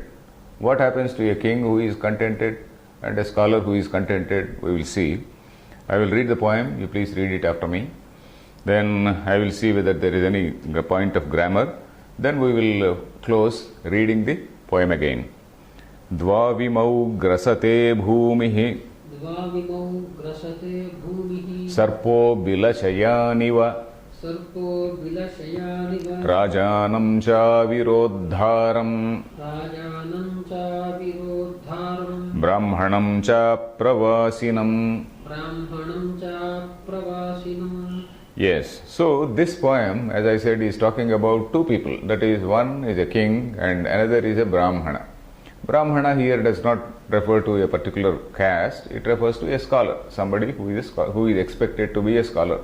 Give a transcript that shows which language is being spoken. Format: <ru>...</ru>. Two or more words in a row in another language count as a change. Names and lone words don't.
<en>What happens to a king who is contented and a scholar who is contented, we will see. I will read the poem, you please read it after me. Then I will see whether there is any point of grammar. Then we will close reading the poem again.</en> <sa>Dvavimau grasate bhumihi Sarpo bilashayaniva Rajanam cha virodharam Brahmanam cha pravasinam.</sa> <en>Yes, so this poem, as I said, is talking about two people. That is, one is a king and another is a Brahmana. Brahmana here does not refer to a particular caste, it refers to a scholar, somebody who is expected to be a scholar.</en>